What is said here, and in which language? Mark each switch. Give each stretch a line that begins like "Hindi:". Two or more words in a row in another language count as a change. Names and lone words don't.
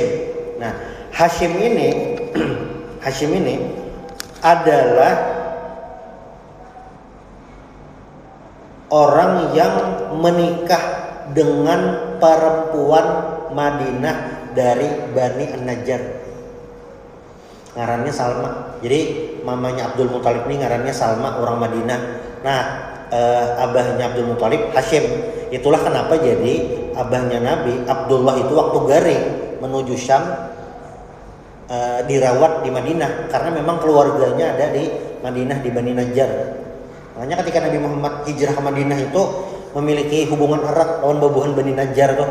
Indonesian: Nah, Hashim ini adalah orang yang menikah dengan perempuan Madinah dari Bani An-Najjar.
Banjar: Ngarannya Salma.
Indonesian: Jadi mamanya Abdul Muthalib ini ngarannya Salma, orang Madinah. Nah, abahnya Abdul Muthalib Hashim. Itulah kenapa jadi abahnya Nabi Abdullah itu waktu garing menuju Syam dirawat di Madinah karena memang keluarganya ada di Madinah di Bani Najjar. Makanya ketika Nabi Muhammad hijrah ke Madinah itu memiliki hubungan erat
Banjar: lawan babuhan
Indonesian: Bani Najjar tuh.